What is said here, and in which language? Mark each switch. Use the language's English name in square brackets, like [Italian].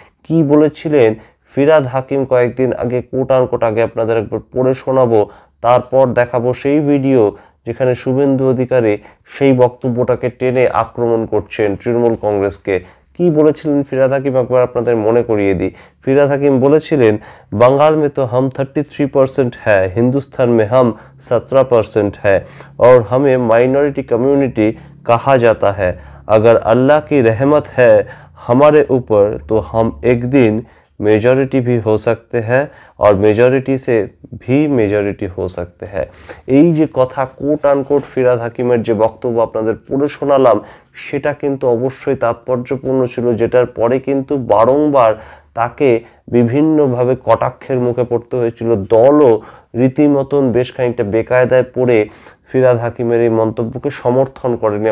[Bangla] কি বলেছিলেন ফিরহাদ হাকিম কয়েকদিন আগে, কোট আনকোট আগে আপনাদের একবার পড়ে শোনাবো, তারপর দেখাবো সেই ভিডিও যেখানে শুভেন্দু অধিকারী সেই বক্তব্যটাকে টেনে আক্রমণ করছেন তৃণমূল কংগ্রেসকে। কি বলেছিলেন ফিরহাদ হাকিম একবার আপনাদের মনে করিয়ে দিই। ফিরহাদ হাকিম বলেছিলেন, [Hindi] बंगाल में तो हम 33% है, हिंदुस्तान में हम 17% है और हमें माइनॉरिटी कम्युनिटी कहा जाता है। अगर अल्लाह की रहमत है हमारे ऊपर तो हम एक दिन मेजॉरिटी भी हो सकते हैं और मेजॉरिटी से भी मेजॉरिटी हो सकते हैं। [Bangla] এই যে কথা কোট আনকোট ফিরহাদ হাকিমের যে বক্তব্য আপনাদের পড়ে শোনালাম সেটা কিন্তু অবশ্যই তাৎপর্যপূর্ণ ছিল, যেটার পরে কিন্তু বারংবার তাকে বিভিন্নভাবে কটাক্ষের মুখে পড়তে হয়েছিল। দলও রীতিমতন বেশ খানিকটা বেকায়দায় পড়ে ফিরহাদ হাকিমের এই মন্তব্যকে সমর্থন করেনি।